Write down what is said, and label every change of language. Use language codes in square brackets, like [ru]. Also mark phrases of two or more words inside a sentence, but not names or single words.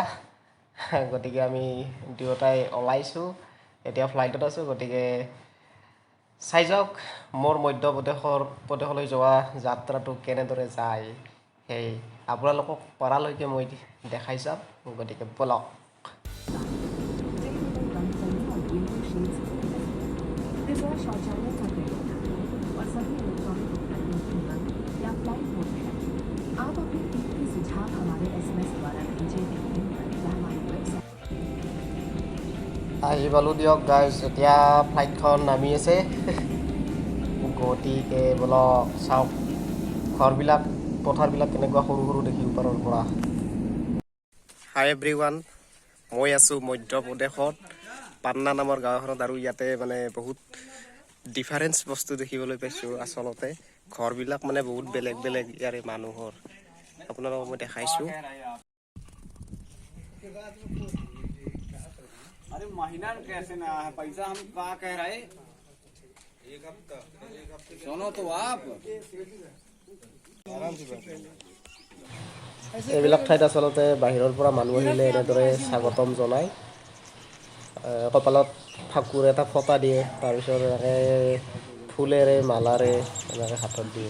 [as] গতিকে আমি দুয়োটাই ওলাইছোঁ, এতিয়া ফ্লাইটত আছোঁ। গতিকে চাই যাওক মোৰ মধ্যপ্ৰদেশলৈ যোৱা যাত্ৰাটো কেনেদৰে যায়, সেই আপোনালোকক পৰালৈকে মই দেখাই যাম। গতিকে ব'লক। [hi] कृपया शौचालय का प्रयोग करें और सभी इलेक्ट्रॉनिक उपकरणों की बंद या फ्लाइट मोड में रखें। आप अपने कीमती सुझाव हमारे SMS द्वारा भेजे गए लिंक पर या हमारी वेबसाइट [as] আহি পালোঁ দিয়ক গাইজ, এতিয়া ফ্লাইটখন নামি আছে। গতিকে ব'লক চাওক ঘৰবিলাক, পথাৰবিলাক কেনেকুৱা সৰু সৰু দেখি ওপৰৰ পৰা। [en] hi everyone, [as] মই আছোঁ মধ্যপ্ৰদেশত পাটনা নামৰ গাঁও এখনত, আৰু ইয়াতে মানে বহুত ডিফাৰেঞ্চ বস্তু দেখিবলৈ পাইছোঁ। আচলতে ঘৰবিলাক মানে বহুত বেলেগ বেলেগ ইয়াৰে মানুহৰ, আপোনালোকক মই দেখাইছোঁ। [hi] अरे महीना कैसे ना है पैसा, हम कहा कह रहे सुनो तो आप [as] এইবিলাক ঠাইত আচলতে বাহিৰৰ পৰা মানুহ আহিলে এনেদৰে স্বাগতম জনায়। কপালত ফাকুৰ এটা ফটা দিয়ে, তাৰপিছত এনেকৈ ফুলেৰে মালাৰে এনেকৈ হাতত দিয়ে।